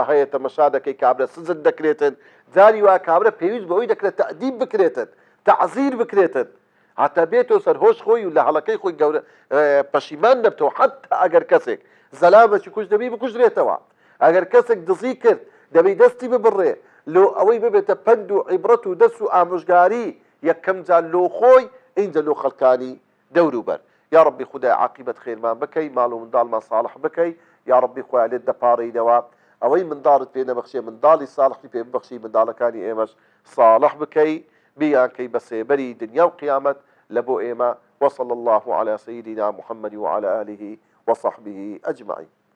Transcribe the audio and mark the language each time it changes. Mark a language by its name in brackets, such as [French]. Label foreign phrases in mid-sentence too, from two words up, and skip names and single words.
[Central Kurdish] هەیە تەمەشا دەکەی کابرا سزت دەکرێتن جاری وا کابرا پێویست بەوەی دەکرێت تەعدیب بکرێتن تەعزیر بکرێتن هەتا بێتەوە سەرهۆش خۆی و لە هەڵەکەی خۆی گەورە پەشیمان دەبتەوە حەتا ئەگەر کەسێک زەلامەکی کوژ دەبی بکوژرێتەوە ئەگەر کەسێک دزی کرد دەبێ دەستی ببڕێ لۆ ئەوەی ببێتە پند و عیبرەت و دەست و ئامۆژگاری یەکەم جار لۆ خۆی اینجا لۆ خەڵکانی دەوروبەر. یا ربی خدای عاقبەت خێرمان بکەی، ماڵ و منداڵمان ساڵح بکەی، یا ربی خۆیان لێت دەپاڕێینەوە، ئەوەی منداڵت پێ نەبەخشێ منداڵی ساڵحی پێ ببەخشی، منداڵەکانی ئێمەش ساڵح بکەی، بیانکەی بە سێبەری دنیا و قیامەت لە بۆ ئێمە. [Arabic] وصلى الله على سيدنا محمد وعلى آله وصحبه أجمعين.